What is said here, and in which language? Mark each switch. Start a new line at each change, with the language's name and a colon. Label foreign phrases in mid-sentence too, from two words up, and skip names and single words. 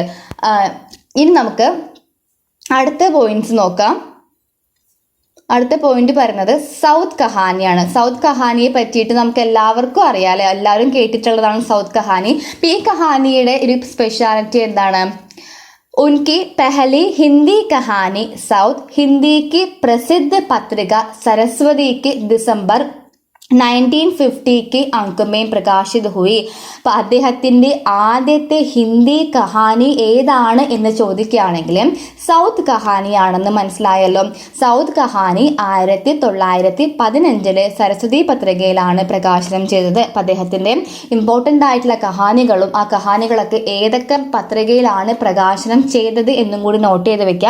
Malayalam: ഇനി നമുക്ക് അടുത്ത പോയിന്റ്സ് നോക്കാം. അടുത്ത പോയിന്റ് പറയുന്നത് സൗത്ത് കഹാനിയാണ്. സൗത്ത് കഹാനിയെ പറ്റിയിട്ട് നമുക്ക് എല്ലാവർക്കും അറിയാം അല്ലെ, എല്ലാവരും കേട്ടിട്ടുള്ളതാണ് സൗത്ത് കഹാനി. ഈ കഹാനിയുടെ ഒരു സ്പെഷ്യാലിറ്റി എന്താണ്?
Hindi: उनकी पहली हिंदी कहानी साउथ हिंदी की प्रसिद्ध पत्रिका सरस्वती की दिसंबर 1950 अंक में प्रकाशित हुई.
Malayalam: അപ്പോൾ അദ്ദേഹത്തിൻ്റെ ആദ്യത്തെ ഹിന്ദി കഹാനി ഏതാണ് എന്ന് ചോദിക്കുകയാണെങ്കിൽ സൗത്ത് കഹാനിയാണെന്ന് മനസ്സിലായല്ലോ. സൗത്ത് കഹാനി 1915 സരസ്വതി പത്രികയിലാണ് പ്രകാശനം ചെയ്തത്. അപ്പം അദ്ദേഹത്തിൻ്റെ ഇമ്പോർട്ടൻ്റ് ആയിട്ടുള്ള കഹാനികളും ആ കഹാനികളൊക്കെ ഏതൊക്കെ പത്രികയിലാണ് പ്രകാശനം ചെയ്തത് എന്നും കൂടി നോട്ട് ചെയ്ത് വെക്കാം.